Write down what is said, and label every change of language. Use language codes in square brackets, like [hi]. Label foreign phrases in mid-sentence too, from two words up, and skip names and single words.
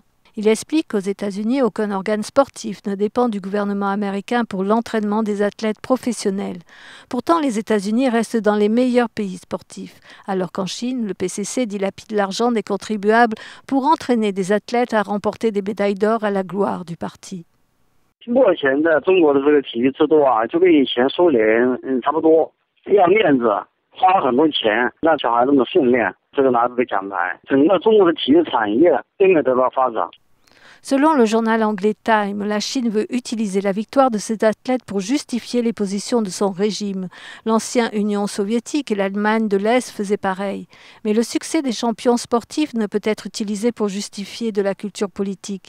[fr] Il explique qu'aux États-Unis, aucun organe sportif ne dépend du gouvernement américain pour l'entraînement des athlètes professionnels. Pourtant, les États-Unis restent dans les meilleurs pays sportifs, alors qu'en Chine, le PCC dilapide l'argent des contribuables pour entraîner des athlètes à remporter des médailles d'or à la gloire du parti. [zh] 目前的中国的这个体育制度啊，就跟以前苏联差不多，要面子，花了很多钱让小孩子们训练，这个拿这个奖牌，整个中国的体育产业应该得到发展。 [fr] Selon le journal anglais Time, la Chine veut utiliser la victoire de ses athlètes pour justifier les positions de son régime. L'ancienne Union soviétique et l'Allemagne de l'Est faisaient pareil. Mais le succès des champions sportifs ne peut être utilisé pour justifier de la culture politique.